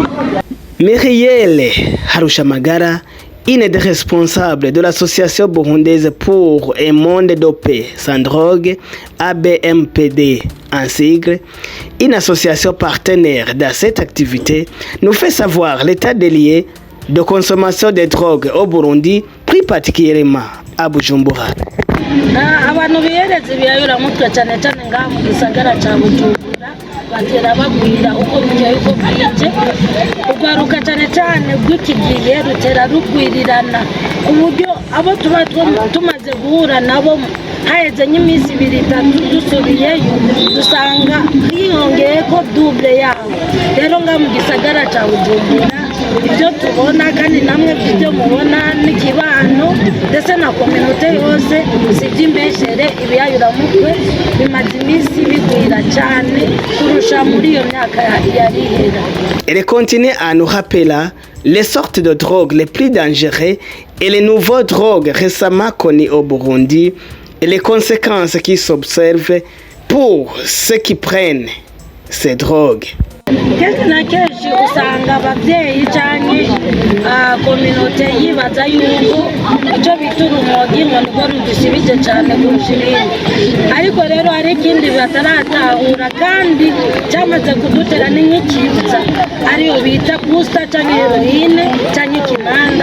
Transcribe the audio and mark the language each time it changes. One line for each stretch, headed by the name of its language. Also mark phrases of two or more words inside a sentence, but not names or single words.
French: Myriel Harushamagara, une des responsables de l'association burundaise pour un monde de paix sans drogue, ABMPD en sigle, une association partenaire dans cette activité, nous fait savoir l'état des lieux de consommation de drogue au Burundi, plus particulièrement à Bujumbura.
Rundi: Abantu biyeretse biyayura mutwe cyane cyane ngaha mu gisagara cya Bujumbura batera bagwira uko bujya yuko bwije urwaruka cyane cyane rw'iki gihe rutera rugwirirana ku buryo abo tuba tumaze guhura nabo haheze nk'iminsi 2-3 dusubiyeyo dusanga hiyongeye ko double yabo. Rero nga mu gisagara cya Bujumbura ibyo tubona kandi namwe ibyo mubona n'ikibano ndetse na kominote yose siby'imbeshere ibiyayuramutwe bimaze iminsi bigwira cyane kurusha muri iyo myaka yari ihera.
French: Elle continue à nous rappeler les sortes de drogues les plus dangereuses et les nouvelles drogues récemment connues au Burundi et les conséquences qui s'observent pour ceux qui prennent ces drogues.
Rundi: Kenshi na kenshi usanga ababyeyi cyane kominote yibaza yuko icyo bita urumogi ngo nibwo rudusibije cyane kurusha ibindi, ariko rero hari ikindi bataratahura kandi cyamaze kudutera n'inyikibutsa ariyo bita busta cyangwa heroine cyangwa ikimanda.